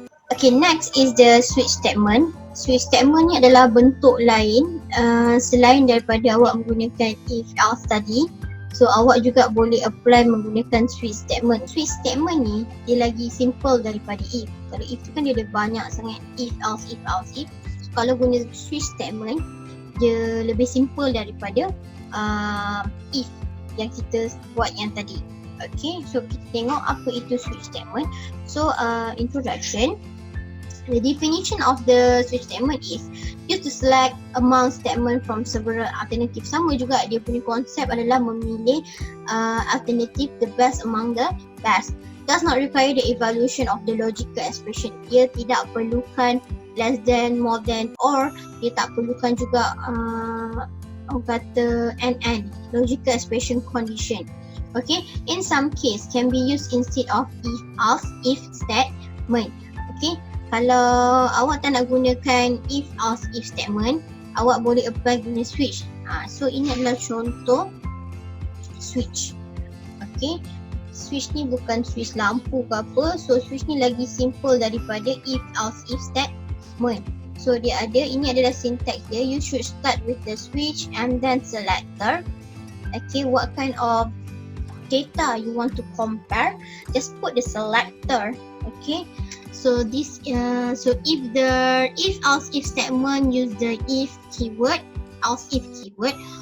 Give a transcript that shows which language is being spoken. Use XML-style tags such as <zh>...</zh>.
<en>Okay, next is the switch statement.</en> <ms>Switch statement ni adalah bentuk lain selain daripada awak menggunakan if else tadi. So awak juga boleh apply menggunakan switch statement. Switch statement ni dia lagi simple daripada if. Kalau if tu kan dia ada banyak sangat if else. So, kalau guna switch statement dia lebih simple daripada if. yang kita buat yang tadi. Okay, so kita tengok apa itu switch statement. So introduction.</ms> <en>The definition of the switch statement is used to select among statement from several alternative.</en> <ms>Sama juga, dia punya konsep adalah memilih alternative the best among the best.</ms> <en>Does not require the evaluation of the logical expression.</en> <ms>Dia tidak perlukan less than, more than, or dia tak perlukan juga orang kata and logical expression condition.</ms> <en>Okay, in some case can be used instead of if, else, if statement.</en> <ms>Okay, kalau awak tak nak gunakan if, else, if statement, awak boleh apply guna switch. So ini adalah contoh switch. Okay, switch ni bukan switch lampu ke apa. So switch ni lagi simple daripada if, else, if statement. So dia ada, ini adalah syntax dia.</ms> <en>You should start with the switch and then selector. Okay, what kind of data you want to compare, just put the selector. Okay, so this so if the if, else, if statement use the if keyword, else if keyword.</en>